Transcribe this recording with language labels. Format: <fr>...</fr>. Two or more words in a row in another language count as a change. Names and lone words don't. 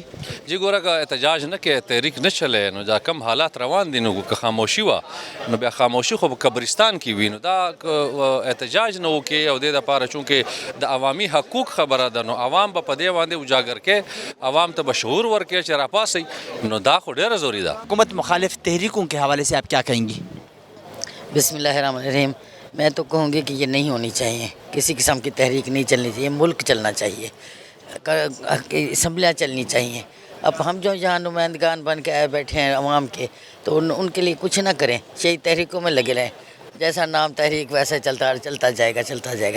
<ps>جی ګوره که احتجاج نه کې تحریک نه چلی نو دا کم حالات روان دي نو که خاموشي وه نو بیا خاموشي خو په قبرستان کې وي نو دا احتجاج نه وکړي او دې دپاره چونکې د عوامي حقوق خبره ده نو عوام به په دې باندې اجاګر کې عوام ته به شعور ورکړي چې راپاسئ نو دا خو ډېره ضروري ده.</ps> <ur>حکومت مخالف تحریکوں کے حوالے سے آپ کیا کہیں گی؟</ur> <ar>بسم اللہ الرحمن الرحیم.</ar> <ur>میں تو کہوں گی کہ یہ نہیں ہونی چاہیے, کسی قسم کی تحریک نہیں چلنی چاہیے, ملک چلنا چاہیے, اسمبلیاں چلنی چاہیے. اب ہم جو یہاں نمائندگان بن کے آئے بیٹھے ہیں عوام کے, تو ان کے لیے کچھ نہ کریں, یہی تحریکوں میں لگے رہیں, جیسا نام تحریک ویسا چلتا جائے گا.</ur>